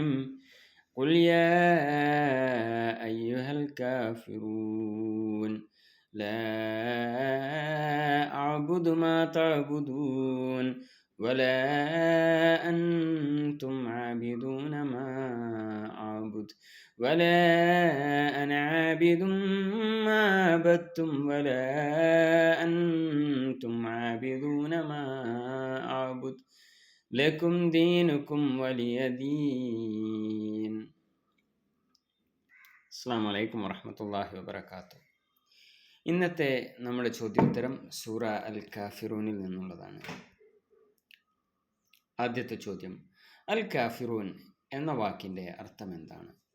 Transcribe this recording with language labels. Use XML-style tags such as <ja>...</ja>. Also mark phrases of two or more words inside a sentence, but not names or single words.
<ar>قل يا أيها الكافرون لا أعبد ما تعبدون ولا أنتم عابدون ما أعبد ولا أنا عابد ما عبدتم ولا أنتم عابدون ما أعبد لكم دينكم ولي دين. السلام عليكم ورحمة الله وبركاته.</ar> <ml>ഇന്നത്തെ നമ്മുടെ ചോദ്യോത്തരം സൂറ അൽ കാഫിറൂനിൽ നിന്നുള്ളതാണ്. ആദ്യത്തെ ചോദ്യം, അൽ കാഫിറൂൻ എന്ന വാക്കിൻ്റെ അർത്ഥം എന്താണ്?</ml>